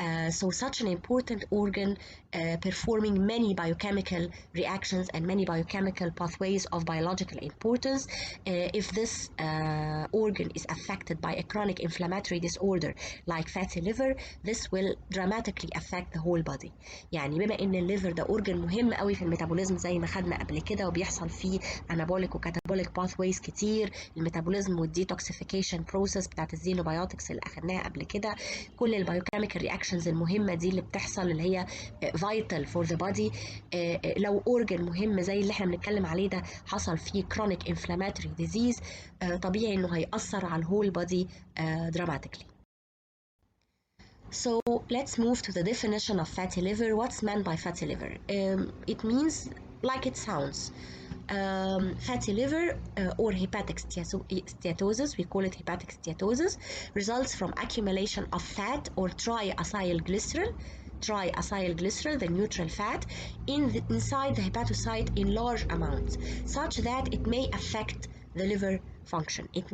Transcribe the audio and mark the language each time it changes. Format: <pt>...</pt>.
<en>So such an important organ performing many biochemical reactions and many biochemical pathways of biological importance. If this organ is affected by a chronic inflammatory disorder like fatty liver, this will dramatically affect the whole body.</en> <ar>يعني بما ان الليفر ده organ مهم قوي في الميتابوليزم زي ما خدنا قبل كده، وبيحصل فيه anabolic وكاتابوليك pathways كتير، الميتابوليزم والديتوكسيفيكيشن بروسيس بتاعت الزينوبيوتكس اللي اخدناها قبل كده، كل البايوكيميكال رياكشنز المهمه دي اللي بتحصل اللي هي</ar> <en>vital for the body.</en> <ar>لو organ مهم زي اللي احنا بنتكلم عليه ده حصل فيه</ar> <en>chronic inflammatory disease،</en> <ar>طبيعي انه هيأثر على الهول body dramatically.</ar> <en>So let's move to the definition of fatty liver. What's meant by fatty liver? It means like it sounds. Fatty liver or hepatic steatosis, we call it hepatic steatosis, results from accumulation of fat or triacylglycerol, the neutral fat, inside the hepatocyte in large amounts, such that it may affect the liver function.</en>